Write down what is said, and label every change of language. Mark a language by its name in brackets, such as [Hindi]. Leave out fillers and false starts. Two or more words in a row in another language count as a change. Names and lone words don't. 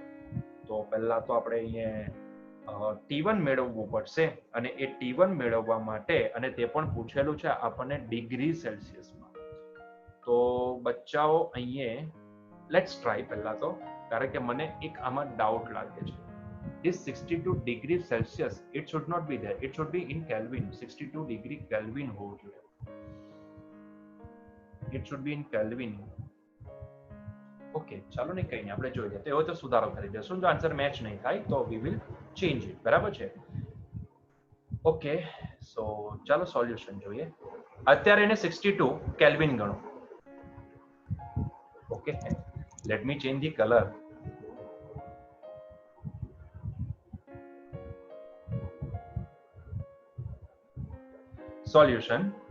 [Gujarati] તો પહેલા તો આપણે અહીંયા T1 મેળવવું પડશે અને એ T1 મેળવવા માટે, અને તે પણ પૂછેલું છે આપણને ડિગ્રી સેલ્સિયસમાં. તો બચ્ચાઓ અહીંયા [English] let's try [Gujarati] પહેલા તો, કારણ કે મને એક આમાં ડાઉટ લાગે છે. [English] This 62 degree Celsius, it should not be there. It should be in Kelvin. 62 degree Kelvin [Gujarati] હોવું જોઈએ. [English] It should be in Kelvin. [Gujarati] ઓકે, ચાલો ને, કઈ નહીં, આપણે જોઈ લઈએ. તો એવો તો સુધારો કરી દેશું. જો આન્સર મેચ નહીં થાય તો [English] we will change it. [Gujarati] બરાબર છે? ઓકે, સો ચાલો સોલ્યુશન જોઈએ. અત્યારે એને 62 કેલ્વિન ગણો. ઓકે, [English] let me change the color. [Gujarati] સોલ્યુશન.